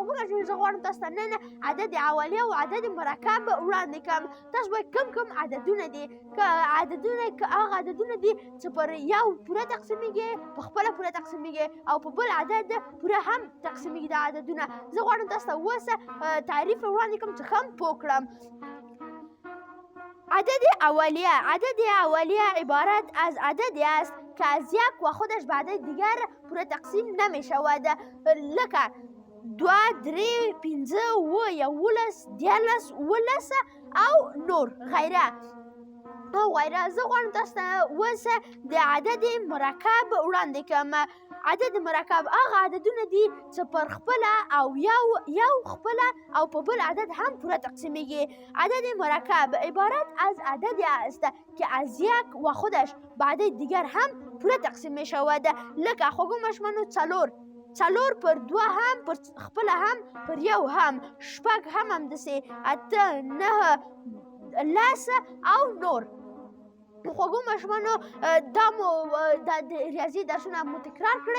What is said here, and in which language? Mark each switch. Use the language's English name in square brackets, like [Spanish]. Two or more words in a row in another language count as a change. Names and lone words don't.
[Pashto] خوږو ماشومانو زه غواړم تاسو ته نن [Persian] عدد اولیه [Pashto] او [Persian] عدد مرکب [Pashto] وړاندې کړم. تاسو به کوم عددونه دي که هغه عددونه دي چې پر یو پوره تقسیمیږي، په خپله پوره تقسیمیږي او په بل عدد پوره هم تقسیمیږي دا عددونه. زه غواړم تاسو ته اوس تعریف وړاندې کړم چې ښه پوه کړم. [Persian] عدد اولیه عبارت از عددی است که از یک و خودش بعد دیگر پوره تقسیم نمی شود، [Pashto] لکه 2 3 5 7 11 14 15 او نور غیره. زه غواړم تاسو ته اوس د [Persian] عدد مرکب [Pashto] وړاندې کړم. [Persian] عدد مرکب [Pashto] هغه عددونه دي چې پر خپله او یو خپله او په بل عدد هم پوره تقسیمیږي. [Persian] عدد مرکب عبارت از عددی است که از یک و خودش بعد دیگر هم پوره تقسیم می شود، [Pashto] لکه خوږو ماشومانو 4 پر 2 هم، پر خپله هم، پر یو هم، 6 هم همداسې، 8 9 10 او نور. خوږو ماشومانو دا د ریاضي درسونه مو تکرار کړئ.